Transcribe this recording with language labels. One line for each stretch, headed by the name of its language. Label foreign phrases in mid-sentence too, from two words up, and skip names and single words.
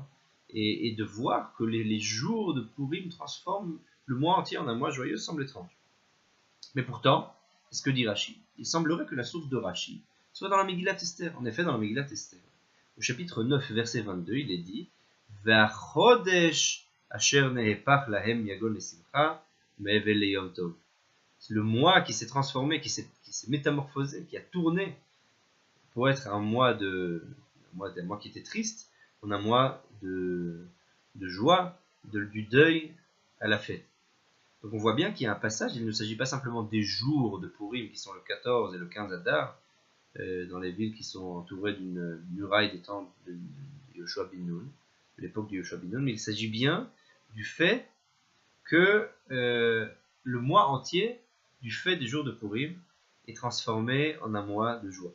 French: Et de voir que les jours de Purim transforment le mois entier en un mois joyeux semble étrange. Mais pourtant, c'est ce que dit Rashi. Il semblerait que la source de Rashi soit dans la Megillat Esther. En effet, dans la Megillat Esther, au chapitre 9, verset 22, il est dit «
Hebrew: והחודש אשר נהפך להם יגון לשמחה
French: » c'est le mois qui s'est transformé, qui s'est métamorphosé, qui a tourné pour être un mois qui était triste, en un mois de joie, du deuil à la fête. Donc on voit bien qu'il y a un passage, il ne s'agit pas simplement des jours de Purim qui sont le 14 et le 15 Hadar, dans les villes qui sont entourées d'une muraille des temps de Yoshua bin Nun, de l'époque de Yoshua bin Nun, mais il s'agit bien du fait que le mois entier, du fait des jours de Purim, est transformé en un mois de joie.